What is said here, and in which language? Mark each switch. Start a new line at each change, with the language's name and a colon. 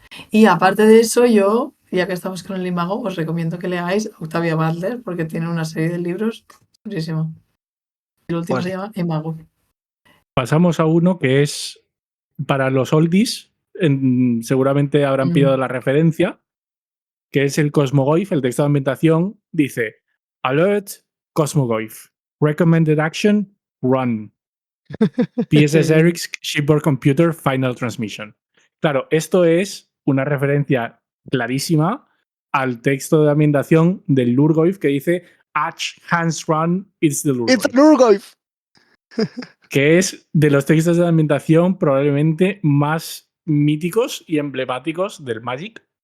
Spanish: Y aparte de eso, yo, ya que estamos con el Imago, os recomiendo que leáis Octavia Butler porque tiene una serie de libros durísimo. El último se Vale. llama Imago. Pasamos a uno que es para los oldies, seguramente habrán pillado la referencia, que es el Cosmogoyf. El texto de ambientación dice:
English: Alert Cosmogoyf. Recommended action, run. PSS Eric's Shipboard Computer Final Transmission.
Spanish: Claro, esto es una referencia clarísima al texto de ambientación del Lurgoyf que dice
German: Ach Hans
English: Run, it's the ¡It's Lurgoyf. Lurgoyf!
Spanish: Que es de los textos de ambientación probablemente más míticos y emblemáticos del Magic.